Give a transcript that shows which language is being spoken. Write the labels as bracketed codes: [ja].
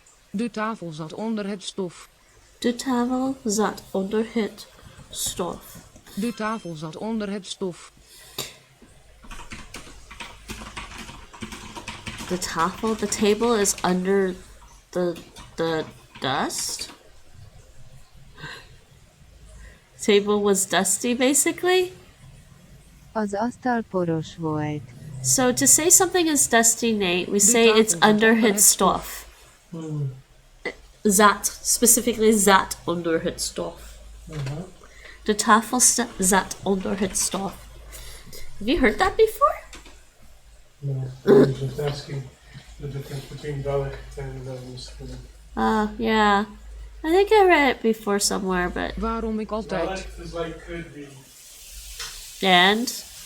[nl] De tafel zat onder het stof. De tafel zat onder het stof. De tafel zat onder het stof. [en] The table is under the dust. Table was dusty, basically. [hu] Az asztal poros volt. [en] So to say something is dusty, Nate, we say it's under [nl] het stof. Zat, specifically zat onder het stof. De tafel zat onder het stof. [en] Have you heard that before? No, I was just asking the difference between wellicht and misschien. Yeah. I think I read it before somewhere, but... [nl] Waarom ik altijd... [en] Wellicht is like could be. And?